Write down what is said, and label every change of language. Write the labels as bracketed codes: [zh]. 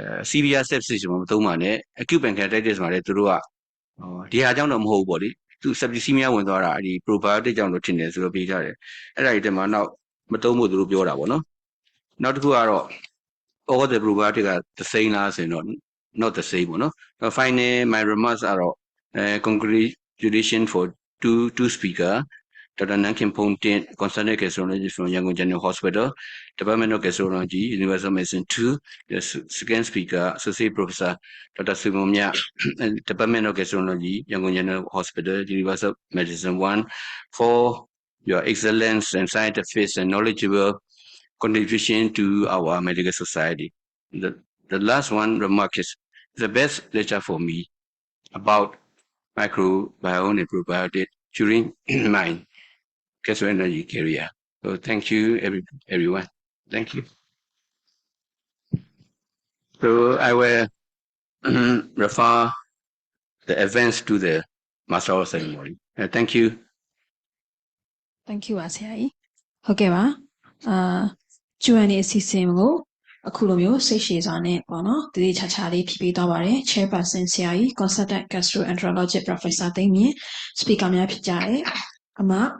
[my] severe sepsis မှာမသုံးပါနဲ့ acute pancreatitis မှာလည်းသူတို့ကဒီဟာကြောင့်တော့မဟုတ်ဘူးပေါ့လေသူ septicemia ဝင်သွားတာဒီ probiotic ကြောင့်လို့ထင်တယ်ဆိုတော့ပြေးကြတယ်အဲ့ဒါတွေတက်မှာနောက်မသုံးဖို့သူတို့ပြောတာပေါ့နော်နောက်တစ်ခုကတော့ [en] all the probiotic [my] က [en] the same [my] လားဆိုရင်တော့ [en] not the same [my] ပေါ့နော် [en] final my remarks [my] ကတော့ [en] congratulations for two speaker Dr. Nankin Pongtin, consultant gastroenterologist from Yangon General Hospital, Department of Gastroenterology, University of Medicine 2, the second speaker, Associate Professor Dr. Sumomya, Department of Gastroenterology, Yangon General Hospital, University of Medicine 1, for your excellence and scientific and knowledgeable contribution to our medical society. The last one remark is the best lecture for me about microbiome and probiotic during my gastroenterology career. So thank you everyone. Thank you. So I will refer the events to the master of ceremony. Thank you. Thank you [my] ပါဆရာကြီးဟုတ်ကဲ့ပါQ&A အစီအစဉ်ကိုအခုလိုမျိုးစိတ်ရှည်စွာနဲ့ပေါ့နော်တတိချာချာလေးဖြည့်ပေးသွားပါတယ် Chairperson ဆရာကြီး Consultant Gastroenterologist Professor သိမ့်မြင့် Speaker များဖြစ်ကြတယ်အမ